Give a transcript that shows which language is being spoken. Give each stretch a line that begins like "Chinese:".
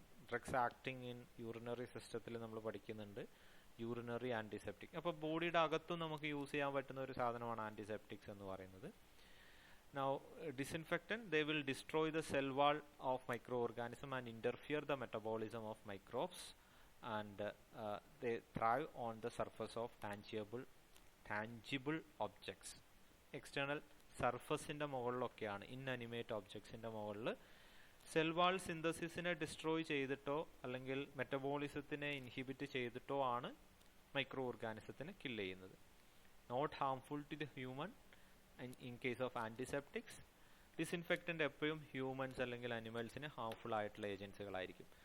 Malayalam: Drugs acting in urinary സിസ്റ്റത്തിൽ നമ്മൾ പഠിക്കുന്നുണ്ട് യൂറിനറി ആൻറ്റിസെപ്റ്റിക്. അപ്പോൾ ബോഡിയുടെ അകത്തും നമുക്ക് യൂസ് ചെയ്യാൻ പറ്റുന്ന ഒരു സാധനമാണ് ആൻറ്റിസെപ്റ്റിക്സ് എന്ന് പറയുന്നത്.
English: Now, disinfectant, they will destroy the cell wall of microorganism and interfere the metabolism of microbes, and they thrive on the surface of tangible objects. External surface in the
Malayalam: മുകളിലൊക്കെയാണ്
English: inanimate objects in the
Malayalam: മുകളിൽ cell wall സിന്തസിസിനെ destroy ചെയ്തിട്ടോ അല്ലെങ്കിൽ മെറ്റബോളിസത്തിനെ inhibit ചെയ്തിട്ടോ ആണ് micro ഓർഗാനിസത്തിനെ kill ചെയ്യുന്നത്.
English: Not harmful to the human. In case of
Malayalam: antiseptics, disinfectant എപ്പോഴും humans അല്ലെങ്കിൽ അനിമൽസിന് harmful ആയിട്ടുള്ള ഏജൻസികളായിരിക്കും.